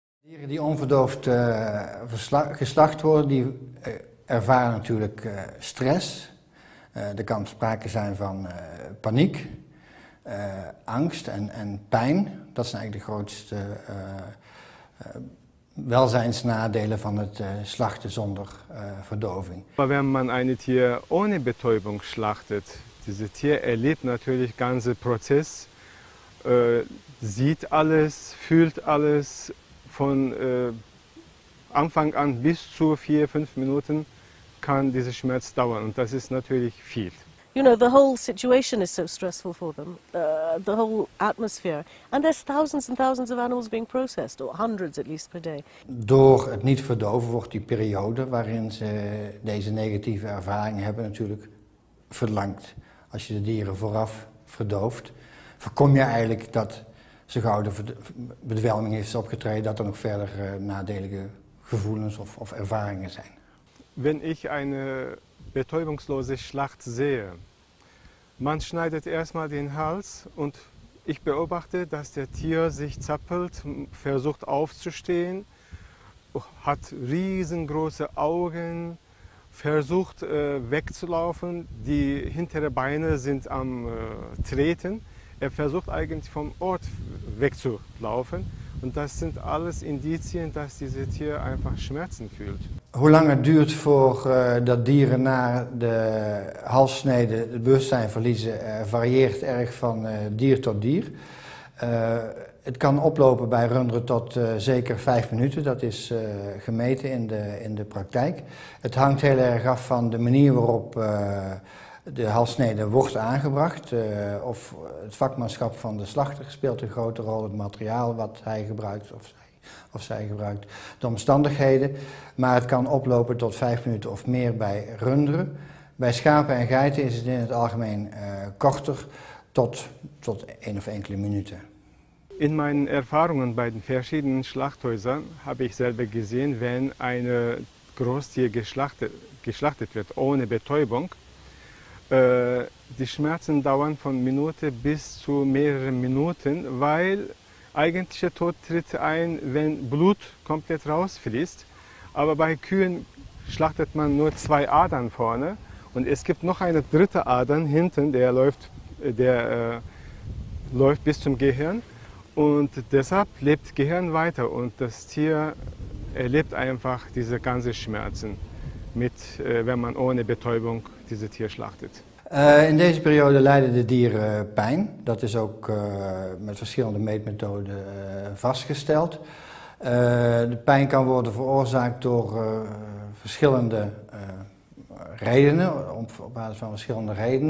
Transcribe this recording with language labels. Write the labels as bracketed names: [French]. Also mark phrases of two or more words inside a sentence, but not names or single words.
[Dutch] Dieren die onverdoofd geslacht worden, die ervaren natuurlijk stress. Er kan sprake zijn van paniek, angst en pijn. Dat zijn eigenlijk de grootste welzijnsnadelen van het slachten zonder verdoving. [German] Aber wenn man ein Tier ohne Betäubung schlachtet, dieses Tier erlebt natürlich den ganzen Prozess, sieht alles, fühlt alles, von Anfang an bis zu 4-5 Minuten kann dieser Schmerz dauern und das ist natürlich viel. [English] You know, the whole situation is so stressful for them, the whole atmosphere. And there's thousands and thousands of animals being processed, or hundreds at least per day. [Dutch] Door het niet verdoven wordt die periode waarin ze deze negatieve ervaringen hebben natuurlijk verlangd. Als je de dieren vooraf verdooft, voorkom je eigenlijk dat zo gauw de bedwelming heeft opgetreden, dat er nog verder nadelige gevoelens of ervaringen zijn. [German] Wenn ich eine betäubungslose Schlacht sehe, man schneidet erstmal den Hals und ich beobachte, dass der Tier sich zappelt, versucht aufzustehen, hat riesengroße Augen, versucht wegzulaufen, die hinteren Beine sind am Treten. Er versucht eigentlich vom Ort wegzulaufen und das sind alles Indizien, dass dieses Tier einfach Schmerzen fühlt. [Dutch] Hoe lang het duurt voordat dieren na de halssnede het bewustzijn verliezen varieert erg van dier tot dier. Het kan oplopen bij runderen tot zeker 5 minuten, dat is gemeten in de praktijk. Het hangt heel erg af van de manier waarop de halssnede wordt aangebracht. Of het vakmanschap van de slachter speelt een grote rol, het materiaal wat hij gebruikt of zij gebruikt, de omstandigheden. Maar het kan oplopen tot 5 minuten of meer bij runderen. Bij schapen en geiten is het in het algemeen korter, tot 1 of enkele minuten. [German] In meinen Erfahrungen bei den verschiedenen Schlachthäusern habe ich selber gesehen, wenn ein Großtier geschlachtet wird ohne Betäubung, die Schmerzen dauern von Minute bis zu mehreren Minuten, weil eigentlich der Tod tritt ein, wenn Blut komplett rausfließt. Aber bei Kühen schlachtet man nur 2 Adern vorne und es gibt noch eine dritte Ader hinten, der läuft bis zum Gehirn und deshalb lebt Gehirn weiter und das Tier erlebt einfach diese ganzen Schmerzen, wenn man ohne Betäubung dieses Tier schlachtet. [Dutch] In deze periode lijden de dieren pijn. Dat is ook met verschillende meetmethoden vastgesteld. De pijn kan worden veroorzaakt door verschillende redenen, op basis van verschillende redenen.